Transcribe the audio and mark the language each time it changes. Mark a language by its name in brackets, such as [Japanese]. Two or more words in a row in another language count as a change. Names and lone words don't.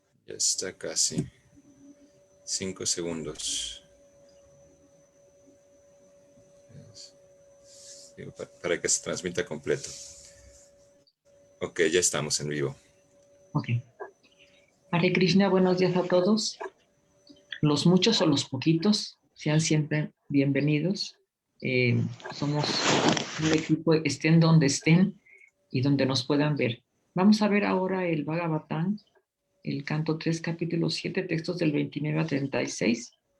[Spanish] Ya está casi. 5 segundos. Para que se transmita completo. Ok, ya estamos en vivo. Ok. [Sanskrit] Hare Krishna, [Spanish] buenos días a todos. Los muchos o los poquitos, sean siempre bienvenidos. Somos un equipo, estén donde estén y donde nos puedan ver. Vamos a ver ahora el Bhagavatam, el canto 3, capítulo 7, textos del 29 a 36.